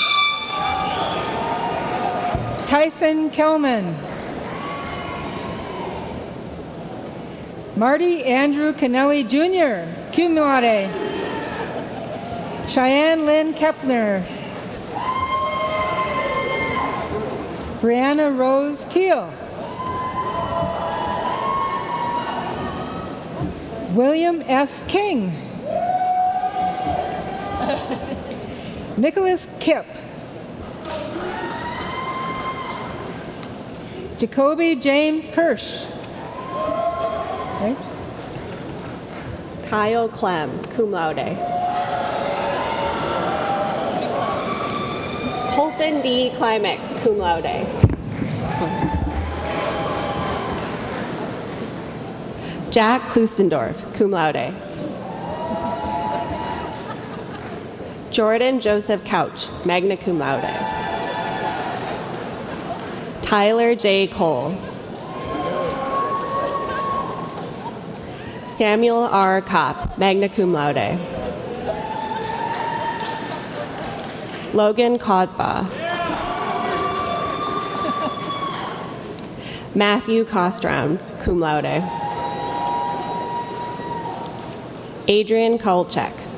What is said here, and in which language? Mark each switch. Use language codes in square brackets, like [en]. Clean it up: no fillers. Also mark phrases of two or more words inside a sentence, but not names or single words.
[en] Tyson Kelman. Marty Andrew Kennelly Jr., [la] cum laude. [en] Cheyenne Lynn Kepner. Brianna Rose Keel. William F. King. Nicholas Kipp. Jacoby James Kirsch. Okay. Kyle Clem, [la] cum laude. [en] Colton D. Klimek, [la] cum laude. [en] Jack Klusendorf, [la] cum laude. [en] Jordan Joseph Couch, [la] magna cum laude. [en] Tyler J. Cole. Samuel R. Kopp, [la] magna cum laude. [en] Logan Cosba. Matthew Kostrom, [la] cum laude. [en] Adrian Kolchak.